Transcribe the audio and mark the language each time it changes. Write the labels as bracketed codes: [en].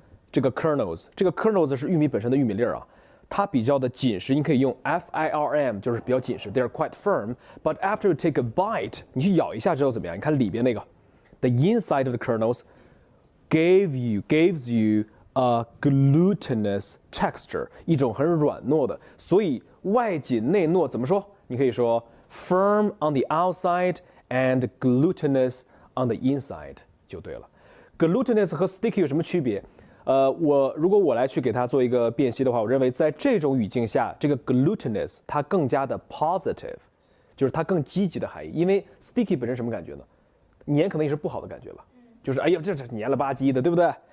[zh] 这个 kernels 是玉米本身的玉米粒儿啊，它比较的紧实，你可以用 firm， 就是比较紧实 ， [en] they're quite firm。 But after you take a bite， [zh] 你去咬一下之后怎么样？你看里边那个 ， [en] the inside of the kernels gives you a glutinous texture， [zh] 一种很软糯的，所以外紧内糯怎么说？你可以说 [en] firm on the outside and glutinous on the inside [zh] 就对了。 glutinous 和 sticky 有什么区别？如果我来去给它做一个辨析的话，我认为在这种语境下，这个 glutinous 它更加的 positive， 就是它更积极的含义。因为 sticky 本身什么感觉呢？黏可能也是不好的感觉吧，就是哎呀这黏了吧唧的，对不对？